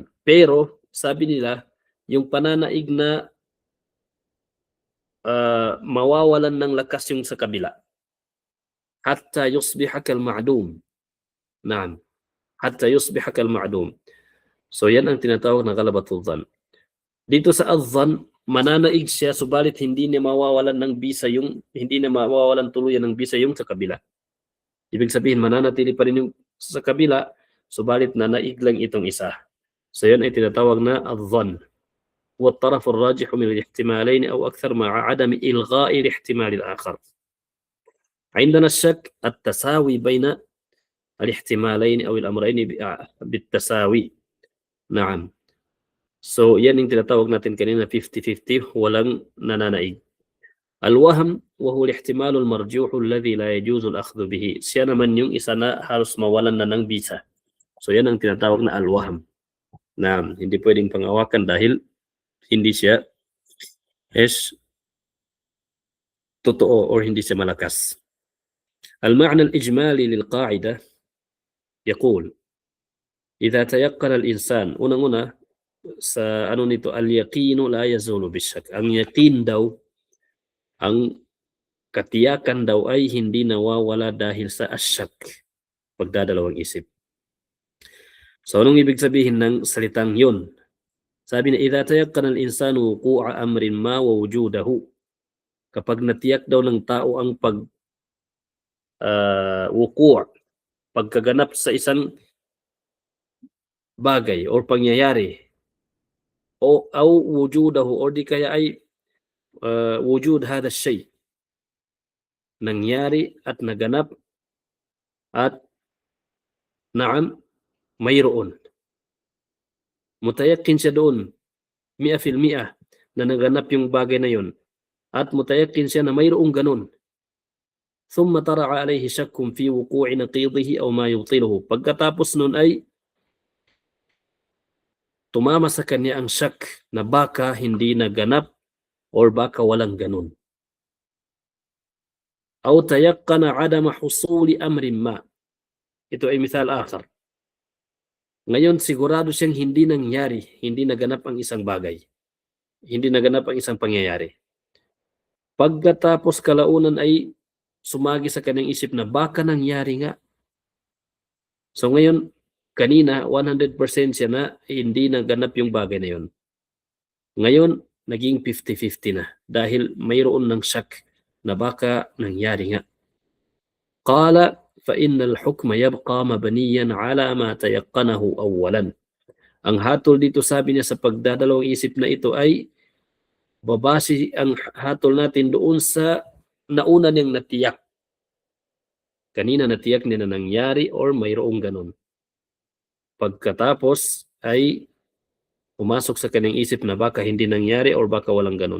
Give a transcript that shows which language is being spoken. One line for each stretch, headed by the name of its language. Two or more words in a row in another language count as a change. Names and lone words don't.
Filipino: Pero sabi nila, yung pananaig na mawawalan ng lakas yung sa kabila.
Arabic: حتى يصبح كالمعدوم. Naam. حتى يصبح كالمعدوم.
Filipino: So yan ang tinatawag na
Arabic: غلبة الظن.
Filipino: Dito sa adh-dhann, mananaig siya subalit hindi niya mawawalan ng bisa hindi niya mawawalan tuluyan ng bisa yung sa kabila. Ibig sabihin mananatili pa rin yung sa kabila subalit nanaig lang itong isa. So yan ay tinatawag na adh-dhann.
Arabic: والطرف الراجح من الاحتمالين أو أكثر مع عدم إلغاء الاحتمال الآخر. عندنا الشك التساوي بين الاحتمالين أو الأمرين بالتساوي. نعم.
Filipino: So yan yung tinatawag natin kanina 50-50, walang nananaig.
Arabic: الوهم وهو الاحتمال المرجوح الذي لا يجوز الأخذ به.
Filipino: Siya naman yung isa na halos mawalan na ng bisa. So yan ang tinatawag na al-wahm. Naam, hindi pwedeng pangawakan dahil hindi siya totoo or hindi siya malakas.
Arabic: المعنى الإجمالي للقاعدة يقول إذا تيقن الإنسان
Filipino: unang-una sa nito
Arabic: اليقين لا يزول بالشك.
Filipino: Ang yaqin daw, ang katiyakan daw ay hindi nawawala dahil sa asyak, pagdadalawang isip. So anong ibig sabihin ng salitang yun? Sabi na
Arabic: إذا تيقن الإنسان وقوع أمر ما ووجوده.
Filipino: Kapag natiyak daw ng tao ang pagkaganap sa isang bagay or pangyayari o wujudahu or di kaya ay
Arabic: وجود هذا شيء,
Filipino: nangyari at naganap at naam mayroon. Mutayakin siya doon 100% na naganap yung bagay na yun at mutayakin siya na mayroong ganun.
Arabic: ثم طرأ عليه شك في وقوع نقيضه أو ما يبطله.
Filipino: Pagkatapos nun ay tumama sa kanya ang shak na baka hindi naganap or baka walang ganun.
Arabic: أو تيقن عدم حصول أمر ما.
Filipino: Ito ay
Arabic: مثال آخر.
Filipino: Ngayon sigurado siyang hindi nangyari, hindi naganap ang isang bagay. Hindi naganap ang isang pangyayari. Pagkatapos kalaunan ay sumagi sa kanyang isip na baka nangyari nga. So ngayon, kanina 100% siya na hindi naganap yung bagay na yun. Ngayon, naging 50-50 na dahil mayroon ng shak na baka nangyari nga.
Arabic: قال فإن الحكم يبقى مبنيا على ما تيقنه أولا.
Filipino: Ang hatol dito, sabi niya, sa pagdadalawang isip na ito ay babase ang hatol natin doon sa nauna niyang natiyak. Kanina natiyak niya na nangyari or mayroong ganun. Pagkatapos ay pumasok sa kanyang isip na baka hindi nangyari or baka walang ganun.